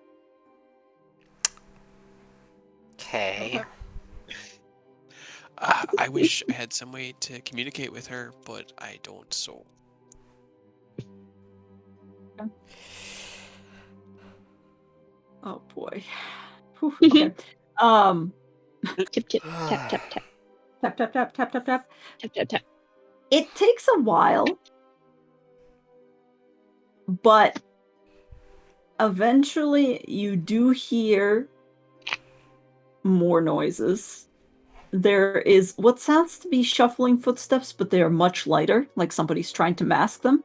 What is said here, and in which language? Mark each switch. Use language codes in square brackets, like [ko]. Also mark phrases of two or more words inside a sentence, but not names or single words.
[en] Okay. I wish I had some way to communicate with her, but I don't. So Oh boy. Whew, okay. Tip tip tap tap tap Tap, tap, tap, tap, tap, tap. tap tap tap. It takes a while, but eventually you do hear more noises. There is what sounds to be shuffling footsteps, but they are much lighter, like somebody's trying to mask them.